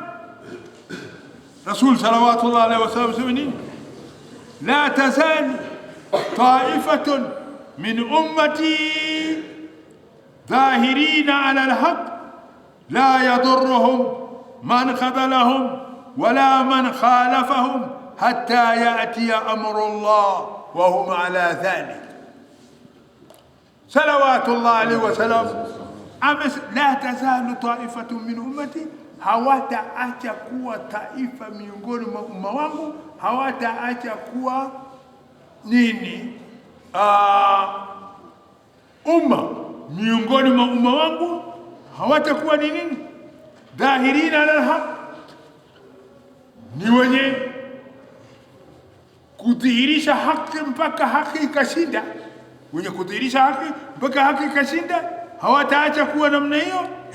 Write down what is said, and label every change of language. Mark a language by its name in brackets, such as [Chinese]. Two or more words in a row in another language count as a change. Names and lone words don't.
[Arabic] رسول صلوات الله عليه وسلم [Swahili] sema nini? [Arabic] لا تزال طائفة من أمتي ظاهرين على الحق لا يضرهم من خذلهم ولا من خالفهم حتى يأتي أمر الله وهم على ذلك. صلوات الله عليه وسلم, لا تزال طائفة من أمتي, [Swahili] hawataacha kuwa taifa miongoni mwa umma wangu, hawataacha kuwa nini, umma miongoni mwa umma wangu, hawatakuwa ni nini, [Arabic] ظاهرين على الحق, [Swahili] ni wenye kudhihirisha haki mpaka haki ikashinda, wenye kudhihirisha haki mpaka haki ikashinda, hawataacha kuwa namna hiyo.